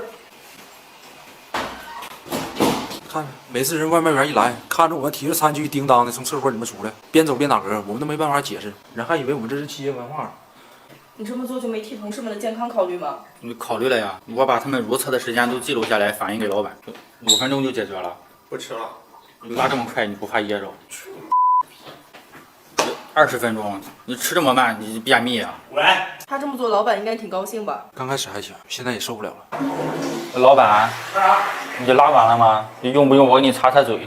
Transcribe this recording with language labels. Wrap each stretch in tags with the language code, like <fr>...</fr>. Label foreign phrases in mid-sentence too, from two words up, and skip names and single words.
<zh>看，每次人外賣員一來，看着我們提着餐具叮當的從廁所裡面出來，邊走邊打嗝，我們都沒辦法解釋，人還以為我們這是企業文化。你這麼做就沒替同事們的健康考慮嗎？你考慮了呀，我把他們如廁的時間都記錄下來，反映給老闆，5分鐘就解決了。不吃了。你拉這麼快，你不怕噎着？20分鐘，你吃這麼慢，你便秘啊？喂，他這麼做，老闆應該挺高興吧？剛開始還行，現在也受不了了。老闆，你拉完了嗎？你用不用我給你擦擦嘴？</zh>